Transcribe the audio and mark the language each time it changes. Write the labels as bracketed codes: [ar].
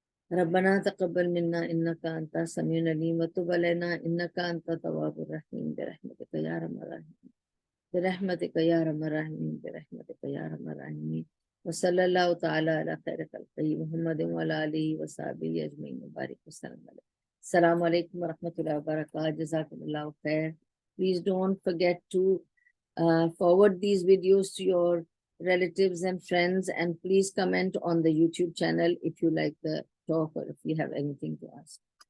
[ar] ربنا تقبل منا انک انت السمیع العلیم وتب علینا انک انت التواب الرحیم برحمتک یا ارحم الراحمین, برحمتک یا ارحم الراحمین, برحمتک یا ارحم الراحمین. وصلی اللہ تعالی علی خیر خلقہ محمد وعلی آلہ وصحبہ اجمعین, مبارک وسلم علیہ. السلام علیکم ورحمۃ اللہ وبرکاتہ. جزاکم اللہ خیر. [en] Please don't forget to forward these videos to your relatives and friends, and please comment on the YouTube channel if you like the talk or if you have anything to ask.